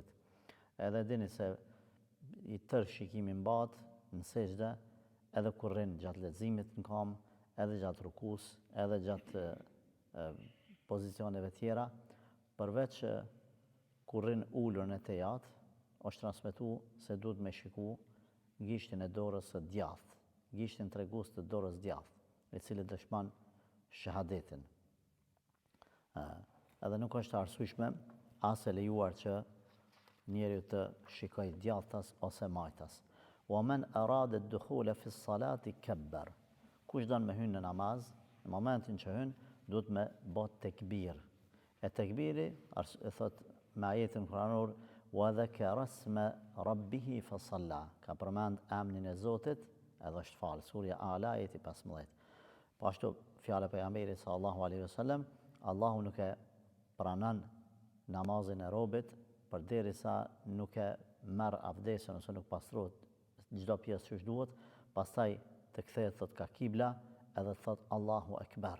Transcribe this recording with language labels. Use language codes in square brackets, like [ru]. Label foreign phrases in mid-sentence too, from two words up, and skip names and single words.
[sq] Edhe dini se i tërë shikimi mbahet në sejdë edhe kur rrin gjatë leximit në kam, edhe gjatë rukus, edhe gjatë pozicioneve tjera, përveç kur rrin ulur në tejat, është transmetuar se duhet me shiku gishtin e dorës së djathtë, gishtin tregues të dorës djathtë, i cili dëshmon shahadetin. Edhe nuk është arsyeshme as e lejuar që njeriu të shikojë djathtas ose majtas. [ar] ومن أراد الدخول في الصلاة كبر. [sq] Kush don me hyrë në namaz, në momentin që hyn, duhet me bë tekbir. E tekbiri e thot me ajetin kuranor [ar] وذكر اسم ربه فصلى. [sq] Ka përmend emrin e Zotit, edhe është fal, surja Ala ajeti 15. Po ashtu fjala e pejgamberit [ar] صلى الله عليه وسلم, [sq] Allahu nuk e pranon namazin e robit përderisa nuk e merr avdesën ose nuk pastrohet çdo pjesë siç duhet, pastaj të kthehet thot ka kibla edhe thot [ar] الله أكبر.